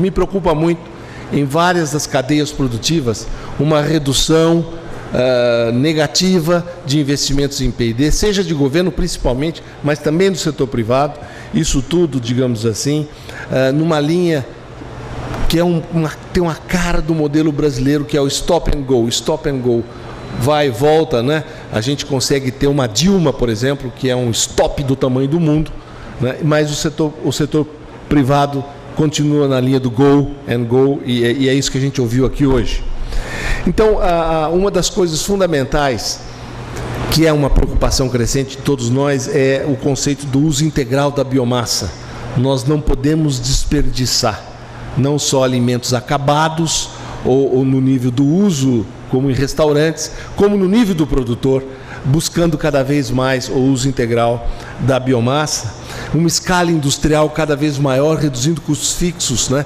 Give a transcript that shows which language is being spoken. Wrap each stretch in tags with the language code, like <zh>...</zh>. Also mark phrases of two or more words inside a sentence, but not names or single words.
<pt>Me preocupa muito, em várias das cadeias produtivas, uma redução negativa de investimentos em P&D, seja de governo principalmente, mas também do setor privado. Isso tudo, digamos assim, numa linha que tem uma cara do modelo brasileiro, que é o</pt> <en>stop and go. Stop and go,</en> <pt>vai e volta, né? A gente consegue ter uma Dilma, por exemplo, que é um stop do tamanho do mundo, né? Mas o setor privado continua na linha do</pt> <en>go and go,</en> <pt>e é isso que a gente ouviu aqui hoje. Então, uma das coisas fundamentais, que é uma preocupação crescente de todos nós, é o conceito do uso integral da biomassa. Nós não podemos desperdiçar, não só alimentos acabados, ou no nível do uso, como em restaurantes, como no nível do produtor, buscando cada vez mais o uso integral da biomassa, uma escala industrial cada vez maior, reduzindo custos fixos, né?</pt>